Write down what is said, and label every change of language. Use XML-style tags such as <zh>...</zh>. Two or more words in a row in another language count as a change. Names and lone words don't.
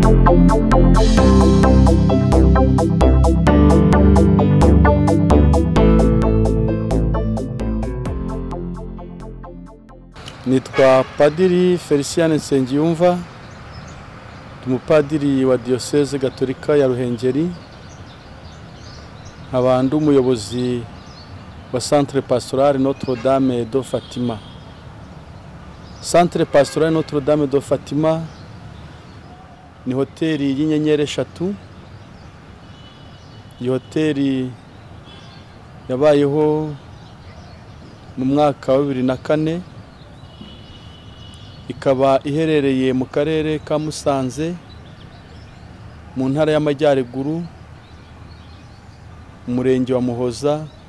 <rw>Nitwa Padiri Felicien Nsengiyumva, umupadiri wa Diocese Gatolika ya Ruhengeri, nkaba umuyobozi wa Centre Pastoral Notre Dame de Fatima. Centre Pastoral Notre Dame de Fatima ni hoteli y'inyenyeri 3. Iyi hoteli yabayeho mu mwaka wa 2004, ikaba iherereye mu karere ka Musanze mu ntara y'Amajyaruguru, umurenge wa Muhoza.</rw>